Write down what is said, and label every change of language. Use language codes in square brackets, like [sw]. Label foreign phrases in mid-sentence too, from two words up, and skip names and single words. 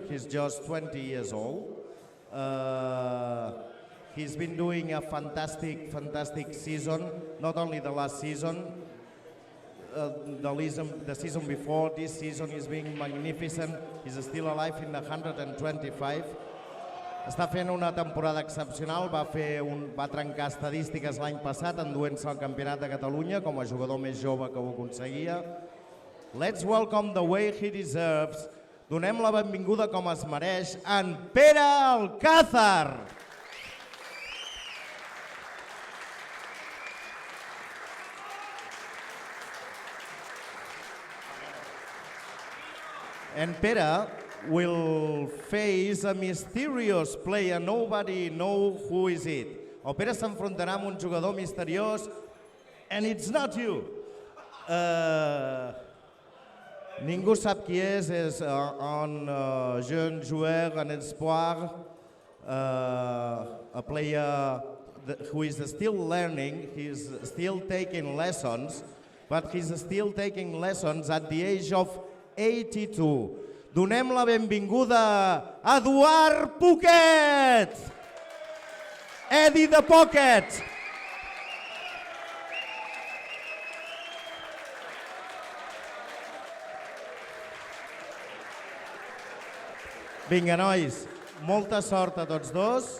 [en] He's just 20 years old. He's been doing a fantastic season. Not only the last season, the season before. This season is being magnificent. He's still alive in the 125. [ca] Està fent una temporada excepcional, va trencar estadístiques l'any passat enduent-se al Campionat de Catalunya com a jugador més jove que ho aconseguia. [en] Let's welcome the way he deserves. [ca] Donem la benvinguda com es mereix en Pere Alcazar. [en] And Pere will face a mysterious player. Nobody knows who is it. [ca] El Pere s'enfrontarà amb un jugador misteriós, [en] and it's not you. [ca] Ningú sap qui és [fr] un jeune joueur, un espoir, [en] a player who is still learning, he's still taking lessons, but he's still taking lessons at the age of 82. [ca] Donem la benvinguda a Eduard Poquet! Eddie the Poquet! Vinga, nois, molta sort a tots dos.